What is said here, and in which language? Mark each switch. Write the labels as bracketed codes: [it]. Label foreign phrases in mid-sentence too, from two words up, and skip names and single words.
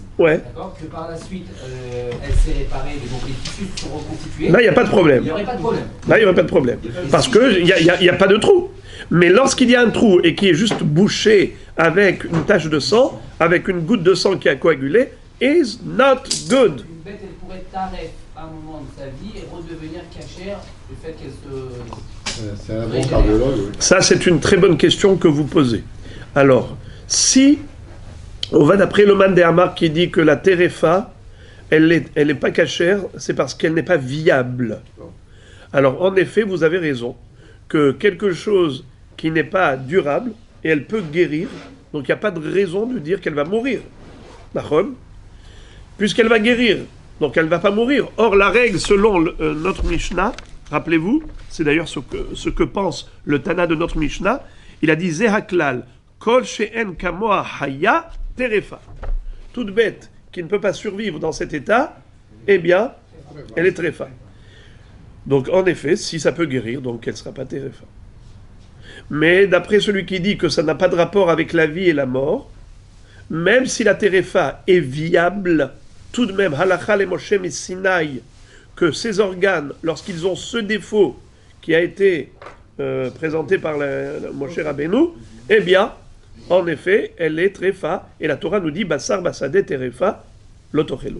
[fr] Ouais. d'accord, que par la suite elle s'est réparée, donc les tissus sont reconstitués. Là, il n'y a pas de problème. Il n'y aurait pas de problème. Là, il n'y aurait pas de problème. Parce qu'il n'y a pas de trou. Mais lorsqu'il y a un trou et qui est juste bouché avec une tache de sang, avec une goutte de sang qui a coagulé, [en] is not good. [fr] Une bête, elle pourrait taref à un moment de sa vie et redevenir cachère du fait qu'elle se... C'est un bon cardiologue, oui. Ça, c'est une très bonne question que vous posez. Alors, si on va d'après le Man de Hamar qui dit que la terefa, elle n'est pas cachère, c'est parce qu'elle n'est pas viable. Alors, en effet, vous avez raison, que quelque chose qui n'est pas durable, et elle peut guérir, donc il n'y a pas de raison de dire qu'elle va mourir. Nachon, puisqu'elle va guérir, donc elle ne va pas mourir. Or, la règle, selon notre Mishnah, rappelez-vous, c'est d'ailleurs ce que pense le Tana de notre Mishnah, il a dit [he] זה הכלל, כל שאין כמוה חיה טרפה. [fr] Toute bête qui ne peut pas survivre dans cet état, eh bien, elle est terefa. Donc, en effet, si ça peut guérir, donc elle ne sera pas terefa. Mais d'après celui qui dit que ça n'a pas de rapport avec la vie et la mort, même si la terefa est viable, tout de même, [he] הלכה למשה מסיני, [fr] que ces organes, lorsqu'ils ont ce défaut qui a été présenté par le Moshe Rabbeinu, eh bien, en effet, elle est terefa, et la Torah nous dit [he] בשר בשדה טרפה לא תאכלו.